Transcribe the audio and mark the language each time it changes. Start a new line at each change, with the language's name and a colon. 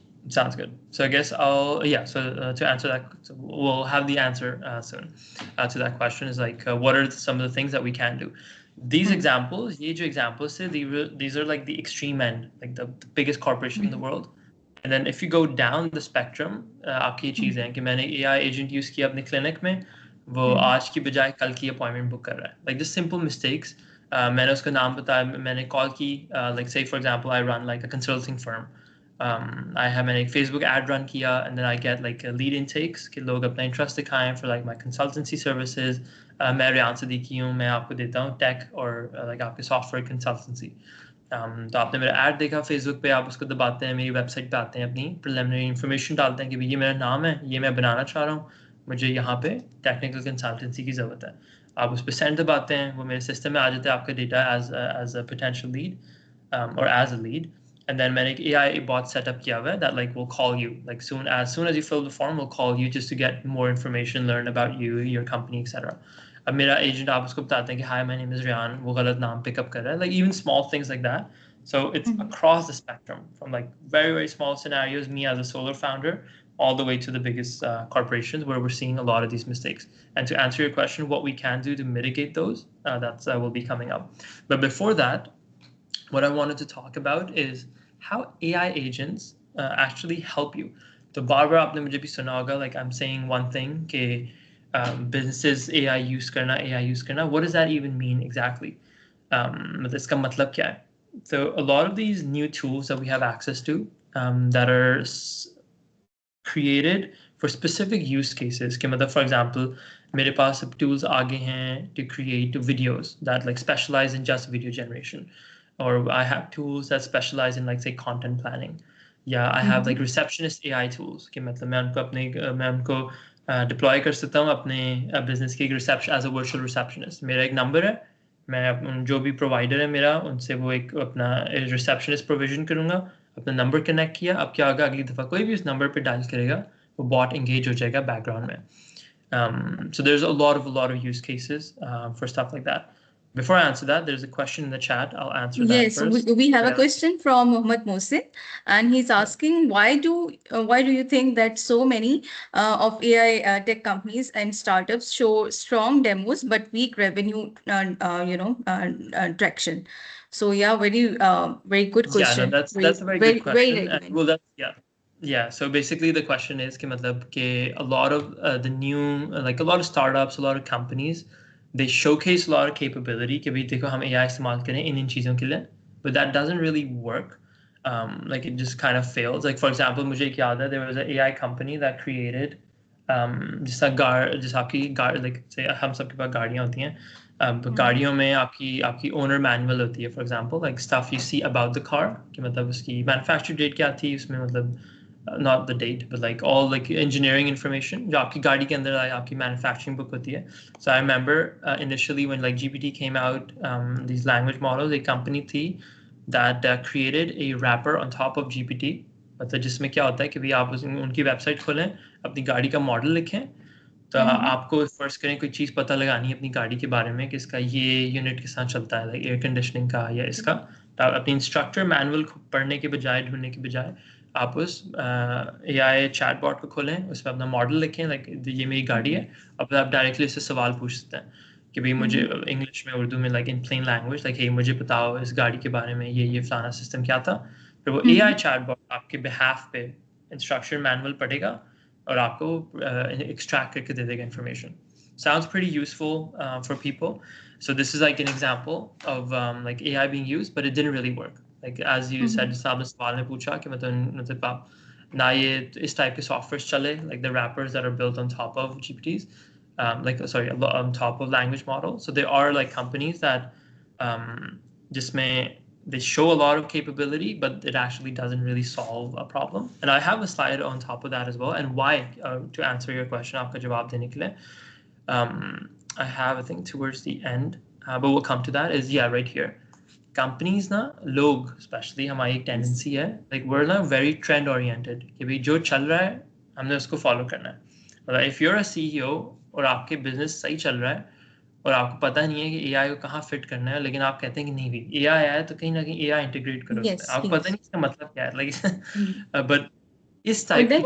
English: Sounds good. So I guess So to answer that, so we'll have the answer soon to that question. Is like what are some of the things that we can do? These examples,
Hindi: ये जो examples से,
English: these are like the extreme end, like the biggest corporation in the world.
Hindi: And then if you go down the spectrum, आपकी ये चीज़ है कि मैंने AI agent use किया अपने clinic में, वो आज की बजाय कल की appointment book कर रहा है.
English: Like just simple mistakes.
Hindi: मैंने उसका नाम बताया, मैंने call की,
English: like say for example I run like a consulting firm.
Hindi: मैंने एक Facebook ad run किया,
English: and then I get like lead intakes
Hindi: कि लोग अपना interest दिखाएं
English: for like my consultancy services.
Hindi: मैं रियान सिद्दीकी हूँ, मैं आपको देता हूँ tech और like आपके software consultancy. तो आपने मेरा ऐड देखा फेसबुक पे, आप उसको दबाते हैं, मेरी वेबसाइट पे आते हैं, अपनी प्रिलिमिनरी इन्फॉर्मेशन डालते हैं कि भाई ये मेरा नाम है, ये मैं बनाना चाह रहा हूँ, मुझे यहाँ पे टेक्निकल कंसल्टेंसी की ज़रूरत है. आप उस पर सेंड दबाते हैं, वो मेरे सिस्टम में आ जाता है आपका data
English: as a potential lead
Hindi: और as a lead.
English: And then
Hindi: मैंने एक AI bot setup किया हुआ है
English: that like will call you like soon as you fill the form, will call you just to get more information, learn about you, your company, etc.
Hindi: अब मेरा agent आप उसको बताते हैं कि
English: hi my name is Riyan,
Hindi: वो गलत नाम पिकअप कर रहा है, like even small things like that.
English: So it's across the spectrum from like very very small scenarios, me as a solo founder, all the way to the biggest corporations where we're seeing a lot of these mistakes. And to answer your question, what we can do to mitigate those, that's will be coming up. But before that, what I wanted to talk about is how AI agents actually help you.
Hindi: तो बार बार आपने मुझे भी सुना होगा,
English: like I'm saying one thing
Hindi: कि businesses AI use करना,
English: what does that even mean exactly?
Hindi: मतलब इसका मतलब क्या है?
English: So a lot of these new tools that we have access to that are created for specific use cases.
Hindi: कि मतलब
English: for example,
Hindi: मेरे पास अब tools आ गए हैं
English: to create videos that like specialize in just video generation, or I have tools that specialize in like say content planning. Yeah, I have like receptionist AI tools
Hindi: कि मतलब मैं उनको deploy कर सकता हूँ अपने business के
English: reception as a virtual receptionist.
Hindi: मेरा एक number है, मैं जो भी प्रोवाइडर है मेरा उनसे वो एक अपना रिसेप्शनिस्ट प्रोविजन करूँगा, अपना नंबर कनेक्ट किया, अब क्या होगा अगली दफ़ा कोई भी उस नंबर पे डायल करेगा वो बॉट एंगेज हो जाएगा बैकग्राउंड में.
English: So there's a lot of use cases for stuff like that. Before I answer that, there's a question in the chat. I'll answer that Yes, first. we have a question from Mohammed Mohsin, and he's asking why do you think that so many of AI tech companies and startups show strong demos but weak revenue traction? So yeah, very good Yeah, no, question. that's a very good Very question. And relevant. well, yeah. So basically, the question is
Hindi: कि मतलब कि
English: a lot of the new like a lot of startups, a lot of companies, they showcase a lot of capability
Hindi: कि भाई देखो हम AI इस्तेमाल करें इन चीज़ों के लिए,
English: but that doesn't really work. Like it just kind of fails. Like for example,
Hindi: मुझे एक याद है
English: there was an AI company that created
Hindi: जैसा आपकी like say हम सबके पास गाड़ियाँ होती हैं. गाड़ियों में आपकी ओनर मैनुअल होती है
English: for example like stuff you see about the car
Hindi: कि मतलब उसकी मैन्युफैक्चर डेट क्या थी उसमें मतलब
English: not the date but like all like engineering information
Hindi: जो आपकी गाड़ी के अंदर आपकी manufacturing book होती है.
English: So I remember initially when like GPT came out, these language models, a company थी that created a wrapper on top of GPT.
Hindi: मतलब जिसमें क्या होता है कि भाई आप उनकी वेबसाइट खोलें अपनी गाड़ी का मॉडल लिखें तो आपको फर्ज करें कोई चीज़ पता लगानी है अपनी गाड़ी के बारे में कि इसका ये यूनिट के साथ चलता है लाइक एयर कंडीशनिंग का या इसका तो आप अपनी इंस्ट्रक्टर मैनुअल पढ़ने के बजाय ढूंढने के बजाय आप उस AI चैटबॉट को खोलें उसमें अपना मॉडल लिखें लाइक ये मेरी गाड़ी है अब आप डायरेक्टली उससे सवाल पूछ सकते हैं कि भाई मुझे इंग्लिश में उर्दू में
English: like in plain language like hey
Hindi: मुझे बताओ इस गाड़ी के बारे में ये फलाना सिस्टम क्या था फिर वो AI चैटबॉट आपके बिहाफ पे इंस्ट्रक्शन मैनुअल पढ़ेगा और आपको extract करके दे देगा information.
English: Sounds pretty useful for people. So this is like an example of like AI being used, but it didn't really work. Like as you said,
Hindi: जैसे आपने सवाल में पूछा कि मतलब आप ना ये इस टाइप के सॉफ्टवेयर चले
English: like the wrappers that are built on top of GPTs, like sorry on top of language models. So there are like companies that जिसमें they show a lot of capability, but it actually doesn't really solve a problem. And I have a slide on top of that as well. And why, to answer your question,
Hindi: आपका जवाब देने के लिए,
English: I have, I think, towards the end, but we'll come to that, is, yeah, right here.
Hindi: Companies ना लोग especially हमारी एक tendency है
English: like we're ना very trend oriented
Hindi: कि भाई जो चल रहा है हमने उसको follow करना है. मतलब
English: if you're a CEO
Hindi: और आपके business सही चल रहा है और आपको पता नहीं है कि AI को कहाँ फिट करना है लेकिन आप कहते हैं कि नहीं भी AI आया है तो कहीं ना कहीं AI इंटीग्रेट करो उसमें आपको पता नहीं इसका मतलब क्या है लाइक बट इस टाइप की जो